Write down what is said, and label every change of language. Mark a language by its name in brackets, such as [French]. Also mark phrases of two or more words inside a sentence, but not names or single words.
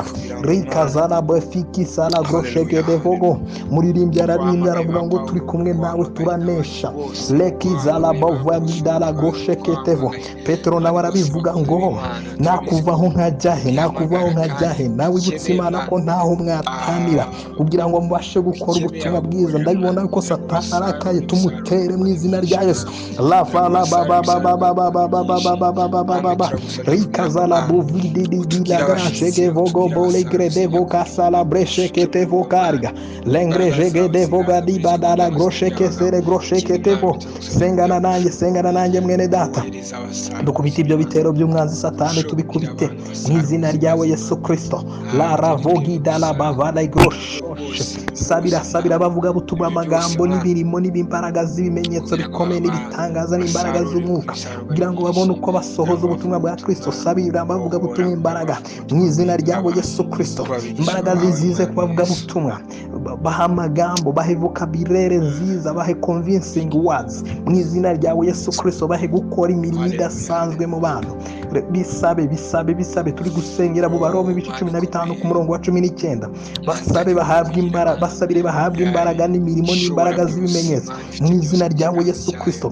[Kinyarwanda] rikazana brefiki sala grosheke devogo muririmbya aravuga ngo turi kumwe nawe turanesha lekizala bava midala grosheketevo Petero nawe arabivuga ngo nakuvaho nkajyahe nawe ibutsimana ko ntaho mwatanira kugira ngo mubashe gukora ubutumwa bwiza ndabibona ko Satani arakaye tumutere mu izina rya Yesu lava rikazala buvidi dila grashege vogo bole grede voka sala breshekete vokarga lengrejege de voga di badala grosheke sere grosheke tevo sengana nanjye mwene data dukubita ibyo bitero by'umwanzi Satani tubikubite mu izina ryawe Yesu Kristo la ravogi dala bavala grosh sabira bavuga butumwa amagambo n'ibirimo n'ibimbaraga z'ibimenyetso bikomeye n'ibitangaza n'imbaraga z'umwuka kugira ngo babone uko basohoza ubutumwa bwa Kristo sabira bavuga butumwa imbaraga mu izina ryawe Yesu Kristo imbaraga zizize kubavuga butumwa baha amagambo bahe vocabulaire nziza bahe [English] convincing words [Kinyarwanda] mu izina ryawe Yesu Kristo bahe gukora imirimo idasanzwe mu bantu bisabe turi gusengera mu Baroma ibice 15 ku murongo wa 19. Basabe bahabwa imbaraga, basabire bahabwa imbaraga n'imirimo n'imbaraga z'ibimenyetso mu izina ryawe Yesu Kristo.